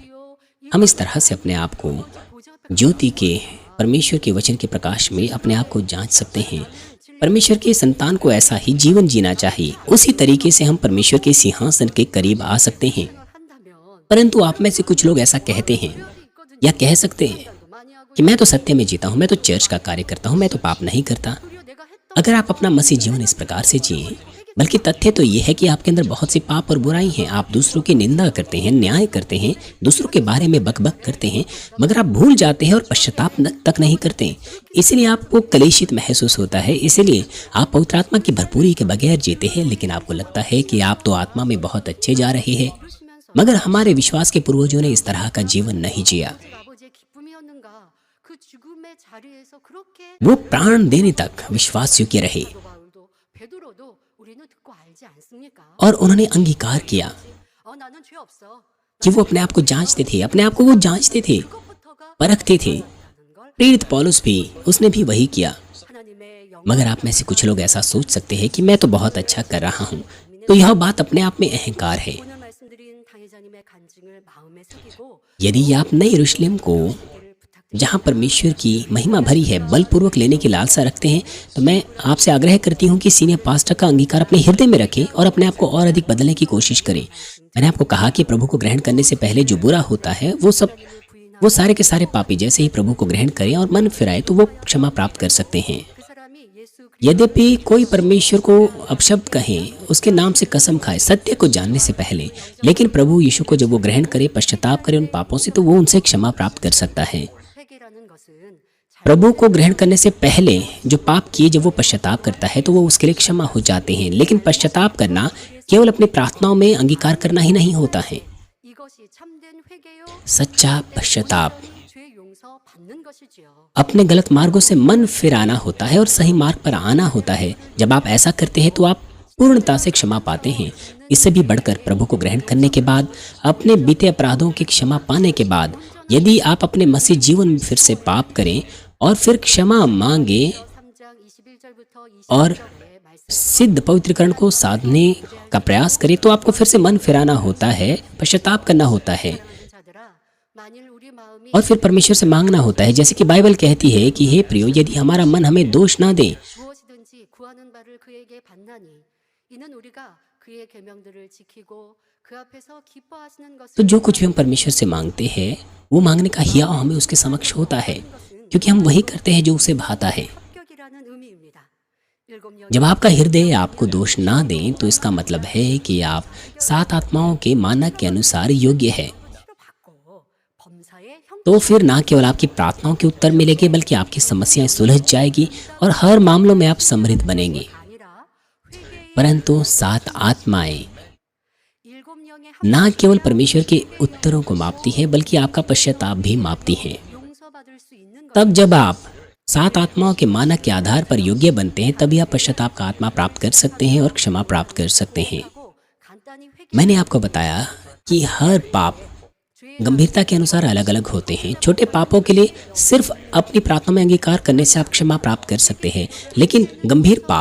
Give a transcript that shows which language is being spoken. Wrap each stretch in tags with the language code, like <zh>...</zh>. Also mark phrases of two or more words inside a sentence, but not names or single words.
<hi>हम इस तरह से अपने आप को ज्योति के, परमेश्वर के वचन के प्रकाश में अपने आप को जांच सकते हैं। परमेश्वर के संतान को ऐसा ही जीवन जीना चाहिए। उसी तरीके से हम परमेश्वर के सिंहासन के करीब आ सकते हैं।</hi> <ko>한다면</ko> <hi>परंतु आप में से कुछ लोग ऐसा कहते हैं या कह सकते हैं</hi> <ko>많이 하고</ko> <hi>कि मैं तो सत्य में जीता हूँ, मैं तो चर्च का कार्य करता हूँ, मैं तो पाप नहीं करता।</hi> <ko>그리고 내가 했던</ko> <hi>अगर आप अपना मसीह जीवन इस प्रकार से जिए, बल्कि तथ्य तो ये है कि आपके अंदर बहुत सी पाप और बुराई हैं। आप दूसरों की निंदा करते हैं, न्याय करते हैं, दूसरों के बारे में बकबक करते हैं, मगर आप भूल जाते हैं और पश्चाताप तक नहीं करते। इसलिए आपको कलेशित महसूस होता है। इसलिए आप पवित्र आत्मा की भरपूरी के बगैर जीते हैं, लेकिन आपको लगता है कि आप तो आत्मा में बहुत अच्छे जा रहे हैं। मगर हमारे विश्वास के पूर्वजों ने इस तरह का जीवन नहीं जिया।</hi> <ko>아버지의 기쁨이었는가? 그 죽음의 자리에서 그렇게</ko> <hi>वो प्राण देने तक विश्वास योग्य रहे</hi> <ko>바울도 베드로도 우리는 듣고 알지 않습니까?</ko> <hi>और उन्होंने अंगीकार किया</hi> <ko>나는 죄 없어.</ko> <hi>कि वो अपने आप को जांचते थे, अपने आप को वो जांचते थे,</hi> <ko>그것부터가</ko> <hi>परखते थे।</hi> <ko>하는 걸</ko> <hi>प्रेरित पौलुस भी, उसने भी वही किया।</hi> <ko>하나님의 영</ko> <hi>मगर आप में से कुछ लोग ऐसा सोच सकते हैं कि मैं तो बहुत अच्छा कर रहा हूँ, तो यह बात अपने आप में अहंकार है।</hi> <ko>오늘 말씀드린 당회자님의 간증을 마음에 새기고</ko> <hi>यदि आप नई यरूशलेम को,</hi> <ko>기를 부탁드립니다.</ko> <hi>जहाँ परमेश्वर की महिमा भरी है, बलपूर्वक लेने की लालसा रखते हैं, तो मैं आपसे आग्रह करती हूँ कि</hi> <en>senior pastor</en> <hi>का अंगीकार अपने हृदय में रखें और अपने आप को और अधिक बदलने की कोशिश करें। मैंने आपको कहा कि प्रभु को ग्रहण करने से पहले जो बुरा होता है, वो सारे के सारे पापी जैसे ही प्रभु को ग्रहण करें और मन फिराए, तो वो क्षमा प्राप्त कर सकते हैं।</hi> <ko>그 사람이 예수</ko> <hi>यद्यपि कोई परमेश्वर को अपशब्द कहे, उसके नाम से कसम खाए सत्य को जानने से पहले, लेकिन प्रभु यीशु को जब वो ग्रहण करे, पश्चाताप करे उन पापों से, तो वो उनसे क्षमा प्राप्त कर सकता है।</hi> <ko>회개라는 것은</ko> <hi>प्रभु को ग्रहण करने से पहले जो पाप किए, जब वो पश्चाताप करता है तो वो उसके लिए क्षमा हो जाते हैं। लेकिन पश्चाताप करना केवल अपनी प्रार्थनाओं में अंगीकार करना ही नहीं होता है।</hi> <ko>이것이 참된 회개요.</ko> <hi>सच्चा पश्चाताप</hi> <ko>죄 용서 받는 것이지요.</ko> <hi>अपने गलत मार्गों से मन फिराना होता है और सही मार्ग पर आना होता है। जब आप ऐसा करते हैं तो आप पूर्णता से क्षमा पाते हैं। इससे भी बढ़कर प्रभु को ग्रहण करने के बाद, अपने बीते अपराधों की क्षमा पाने के बाद, यदि आप अपने मसीह जीवन में फिर से पाप करें और फिर क्षमा मांगे</hi> <ko>3장 21절부터</ko> <hi>और</hi> <ko>22절에 말씀</ko> <hi>सिद्ध पवित्रकरण को साधने का प्रयास करें, तो आपको फिर से मन फिराना होता है, पश्चाताप करना होता है</hi> <ko>자들아 만일 우리 마음이</ko> <hi>और फिर परमेश्वर से मांगना होता है। जैसे कि बाइबल कहती है कि हे प्रियो, यदि हमारा मन हमें दोष ना दे</hi> <ko>무엇이든지 구하는 바를 그에게 받나니 이는 우리가 그의 계명들을 지키고 그 앞에서 기뻐하시는 것을</ko> <hi>तो जो कुछ भी हम परमेश्वर से मांगते हैं वो मांगने का हिया हमें उसके समक्ष होता है, क्योंकि हम वही करते हैं जो उसे भाता है।</hi> <ko>합격이라는 의미입니다. 일곱 년</ko> <hi>जब आपका हृदय आपको दोष ना दे तो इसका मतलब है कि आप 7 आत्माओं के मानक के अनुसार योग्य है।</hi> <ko>치료 받고 범사의 형</ko> <hi>तो फिर ना केवल आपकी प्रार्थनाओं के उत्तर मिलेंगे, बल्कि आपकी समस्याएं सुलझ जाएगी और हर मामलों में आप समृद्ध बनेंगे।</hi> <ko>아니라 회개의</ko> <hi>परंतु 7 आत्माएं</hi> <ko>일곱 영의</ko> <hi>ना केवल परमेश्वर के उत्तरों को मापती हैं, बल्कि आपका पश्चाताप भी मापती हैं।</hi> <ko>용서받을 수 있는 것</ko> <hi>तब जब आप 7 आत्माओं के मानक के आधार पर योग्य बनते हैं, तभी आप पश्चाताप का आत्मा प्राप्त कर सकते हैं और क्षमा प्राप्त कर सकते हैं।</hi> <ko>하고 간단히 회개</ko> <hi>मैंने आपको बताया कि हर पाप गंभीरता के अनुसार अलग अलग होते हैं। छोटे पापों के लिए सिर्फ अपनी प्रार्थना में अंगीकार करने से आप क्षमा प्राप्त कर सकते हैं, लेकिन गंभीर पाप</hi>